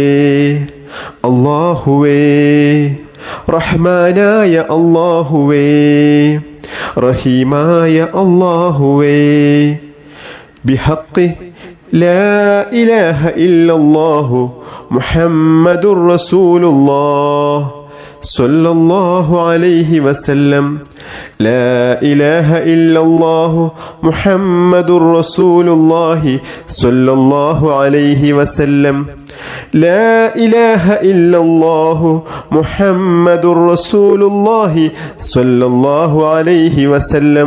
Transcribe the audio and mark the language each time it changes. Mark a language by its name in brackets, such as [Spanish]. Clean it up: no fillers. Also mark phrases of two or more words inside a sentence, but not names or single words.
[Malayalam] അല്ലാഹുവേ, റഹ്മാനായ അല്ലാഹുവേ, റഹീമായ അല്ലാഹുവേ, [Arabic] بحق لا إله إلا الله محمد رسول الله صلى الله عليه وسلم. لا إله إلا الله محمد رسول الله صلى الله عليه وسلم. لا إله إلا الله محمد رسول الله صلى الله عليه وسلم.